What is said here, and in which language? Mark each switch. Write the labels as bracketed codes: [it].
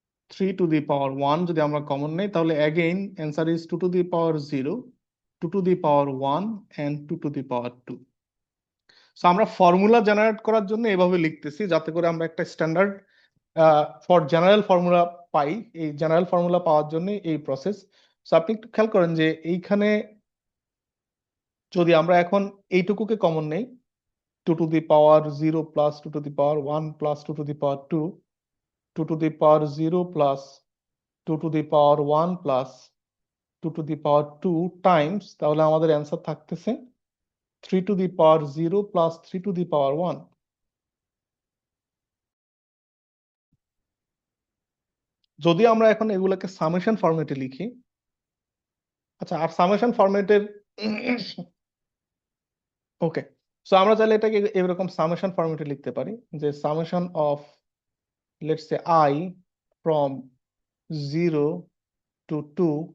[en] 3 to the power 1 [bn] যদি আমরা common নেই তাহলে [en] again answer is 2 to the power 0, 2 to the power 1 and 2 to the power 2. [bn] So আমরা formula generate করার জন্য এভাবে লিখতেছি যাতে করে আমরা একটা স্ট্যান্ডার্ড ফর জেনারেল ফর্মুলা পাই। এই জেনারেল ফর্মুলা পাওয়ার জন্য এই প্রসেস। সো আপনি একটু খেয়াল করেন যে এইখানে যদি আমরা এখন এইটুকুকে কমন নেই, [en] 2 to the power 0 plus 2 to the power 1 plus 2 to the power 2, [bn] 2 to the power 0 plus 2 to the power 1 plus 2 to the power 2 Times, তাহলে আমাদের অ্যান্সার থাকতেছে [en] 3 to the power 0 plus 3 to the power 1. [bn] যদি আমরা এখন এগুলোকে summation ফরম্যাটে লিখি, আচ্ছা আর সামেশন ফরম্যাটের ওকে, সো আমরা চাইলে এটাকে এরকম সামেশন ফরম্যাটে লিখতে পারি যে summation of let's say I from 0 to 2